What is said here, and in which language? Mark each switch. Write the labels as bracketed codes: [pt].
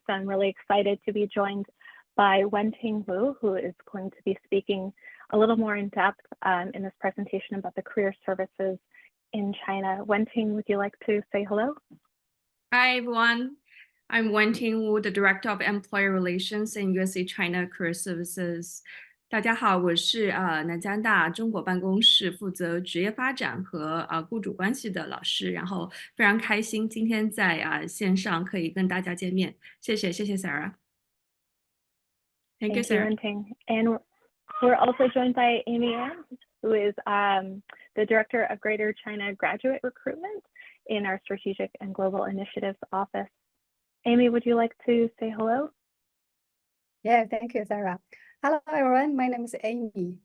[en] So I'm really excited to be joined by Wenting Wu, who is going to be speaking a little more in depth in this presentation about the career services in China. Wenting, would you like to say hello? Hi, everyone. I'm Wenting Wu, the Director of Employer Relations in USC China Career Services. [zh] 大家好，我是南加大中国办公室负责职业发展和雇主关系的老师，然后非常开心今天在线上可以跟大家见面，谢谢 Sarah. [en] Thank you, Sarah. And we're also joined by Amy Ann, who is the Director of Greater China Graduate Recruitment in our Strategic and Global Initiatives Office. Amy, would you like to say hello? Yeah, thank you, Sarah. Hello, everyone. My name is Amy.